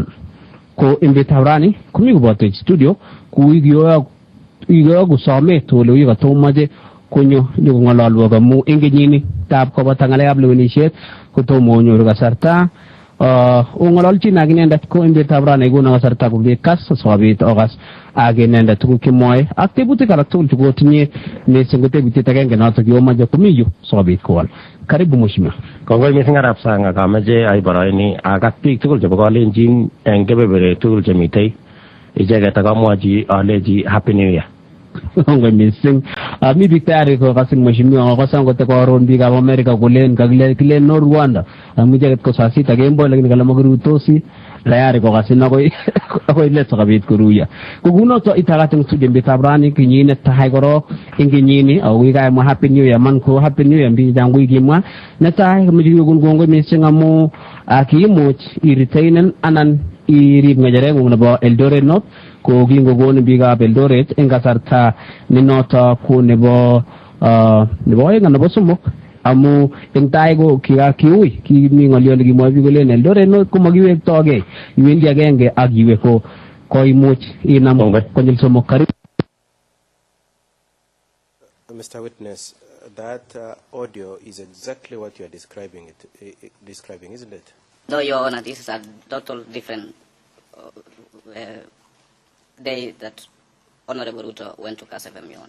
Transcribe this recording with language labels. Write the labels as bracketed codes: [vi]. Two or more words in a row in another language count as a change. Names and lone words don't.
[kln] Ko imbitaurani kumi koboto studio ku igiyogu somet ole wikatomoche konyo nyokong'ololwo amu eng kenyini tab koboto ng'alekab lewenishet kotomo konyoru kasarta ongololchin ak inendet ko eng betutab rani ikono kasarta kobit kas sikobit okas ak inendet tuguk chemwoe ak tebutik alak tugul chekotinye mising ko tebutiet agenge notok yomoche komi yu sikobit kowal. [sw] Karibu mheshimiwa. [kln] Kongoi mising arap sang akameche aiboroini akat biik tugul chebo kalenjin eng kebeberwek tugul chemitei icheket akamwochi alechi [en] happy new year. [kln] Kongoi mising. Mi biik tayari kokasin mheshimiwa kosan kote koron biikab Amerika kolen kakilen no Rwanda. Icheket ko [sw] saa sita [kln] kemboi lakini kale makirutosi tayari kokasin akoi let sikobit koruyo. Kokunoto itakat eng studio betutab rani kinyinet tai korok eng kenyini ako kikaimwa [en] happy new year [kln] man ko [en] happy new year [kln] biik chechang kokimwa. Netai komeche kekon kongoi mising amu kiimuch iretainen anan irib ng'echerengung nebo Eldoret North ko kingokonin biikab Eldoret eng kasarta ne noto ko nebo oeng anan nebo somok amu eng tai ko kiui kimi ng'olyo nekimwoe biik kolen Eldoret North ko makiwektogei iwendi agenge ak iwe ko koimuch inam konyil somok. Karibu. [en] Mr. Witness, that audio is exactly what you are describing, isn't it? No, Your Honor, this is a total different day that Honorable Ruto went to KSFM, Your Honor.